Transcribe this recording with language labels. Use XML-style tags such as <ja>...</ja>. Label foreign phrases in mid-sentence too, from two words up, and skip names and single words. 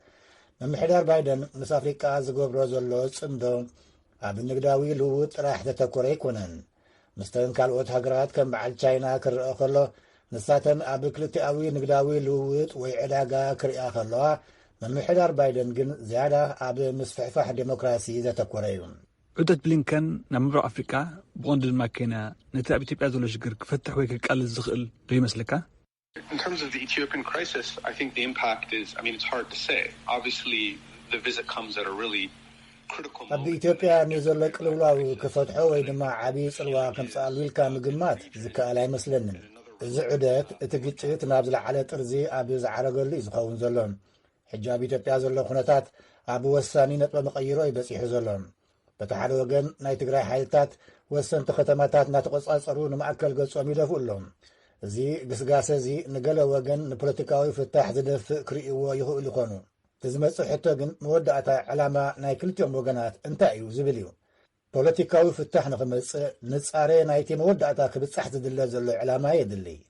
<ti>ምምሕዳር ባይደን ምስ ኣፍሪቃ ዝገብሮ ዘሎ ጽምዶ ኣብ ንግዳዊ ልውውጥ ጥራሕ ዘተኮረ ኣይኮነን። ምስተን ካልኦት ሃገራት ከም በዓል ቻይና ክርአ ከሎ ንሳተን ኣብ ክልቲኣዊ ንግዳዊ ልውውጥ ወይ ዕዳጋ ክርአ ከለዋ ምምሕዳር ባይደን ግን ዝያዳ ኣብ ምስፍሕፋሕ ዴሞክራሲ ዘተኮረ እዩ። ዑደት ብሊንከን ናብ ምብራቕ ኣፍሪቃ ብቐንዱ ድማ ኬንያ ነቲ ኣብ ኢትዮጵያ ዘሎ ሽግር ክፈትሕ ወይ ክቃልስ ዝኽእል ዶ ይመስለካ?</ti> <en>In terms of the Ethiopian crisis, I think the impact is, it's hard to say. Obviously, the visit comes at a really critical moment.</en> <ti>ኣብ ኢትዮጵያ ንዘሎ ቅልውላው ክፈትሖ ወይ ድማ ዓብዪ ጽልዋ ከምፅኣሉ ኢልካ ምግማት ዝከኣል ኣይመስለንን። እዚ ዑደት እቲ ግጭት ናብ ዝለዓለ ጥርዚ ኣብ ዝዓረገሉ እዩ ዝኸውን ዘሎ። ሕጂ ኣብ ኢትዮጵያ ዘሎ ኩነታት ኣብ ወሳኒ ነጥበ መቐይሮ ይበፂሑ ዘሎ። በቲ ሓደ ወገን ናይ ትግራይ ሓይልታት ወሰንቲ ከተማታት እናተቆጻጸሩ ንማእከል ገጾም ይደፍኡ ኣሎም። እዚ ግስጋሴ እዚ ንገለ ወገን ንፖለቲካዊ ፍታሕ ዝደፍእ ክርእይዎ ይኽእሉ ይኾኑ። እቲ ዝመጽእ ሕቶ ግን መወዳእታ ዕላማ ናይ ክልቲኦም ወገናት እንታይ እዩ ዝብል እዩ። ፖለቲካዊ ፍታሕ ንኽመጽእ ንጻሬ ናይቲ መወዳእታ ክብጻሕ ዝድለ ዘሎ ዕላማ የድሊ።</ti>